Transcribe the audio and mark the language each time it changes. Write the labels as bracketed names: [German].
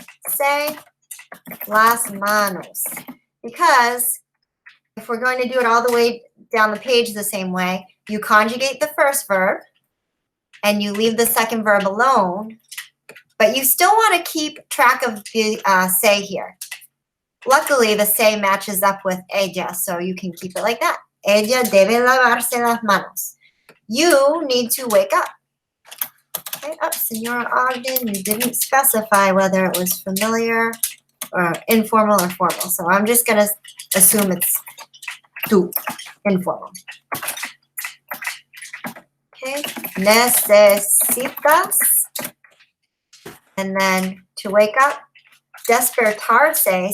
[English] Say [Spanish] las manos. [English] Because if we're going to do it all the way down the page the same way, you conjugate the first verb and you leave the second verb alone, but you still want to keep track of the say here. Luckily, the say matches up with ella, so you can keep it like that. [Spanish] Ella debe lavarse las manos. [English] You need to wake up. Okay, Senora Ogden, you didn't specify whether it was familiar or informal or formal. So I'm just going to assume it's tú, informal. Okay, [Spanish] necesitas. [English] And then to wake up, despertarse.